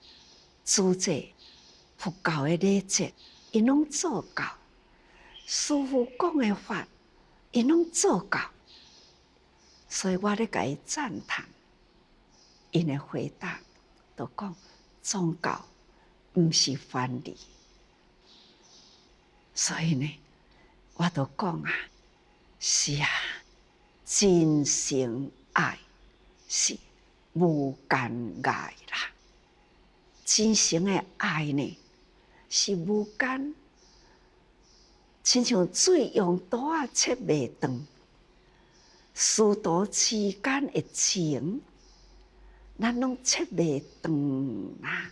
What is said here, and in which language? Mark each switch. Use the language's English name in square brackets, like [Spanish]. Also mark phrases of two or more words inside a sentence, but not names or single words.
[Min Nan Chinese] 自济佛教的礼节，因拢做到；师父讲的法，因拢做到。所以我咧甲伊赞叹，因的回答就讲宗教毋是藩篱。所以呢，我就讲是真诚爱是无间爱啦。真诚的爱呢，是无间，亲像水用刀啊切袂断，师徒之间的情，咱拢切袂断啦。